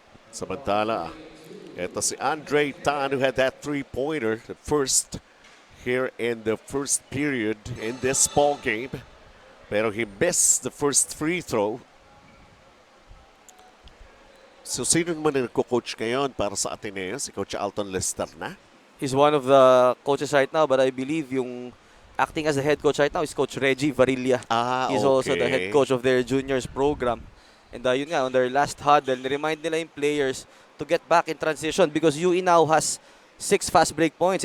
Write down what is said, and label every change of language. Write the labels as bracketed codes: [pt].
[tl] Samantala, ito si [en] Andre Tan who had that 3-pointer, the first here in the first period in this ball game. [tl] Pero [en] he missed the first free throw. [tl] So sino naman ang nagko-coach ngayon para sa Ateneo? Si Coach Alton Lester na? [en] He's one of the coaches right now, but I believe yung acting as the head coach right now is Coach Reggie Varilla. He's also the head coach of their juniors program. [tl] And yun nga, [en] on their last huddle, [tl] ni-remind nila yung [en] players to get back in transition because UE now has 6 fast break points.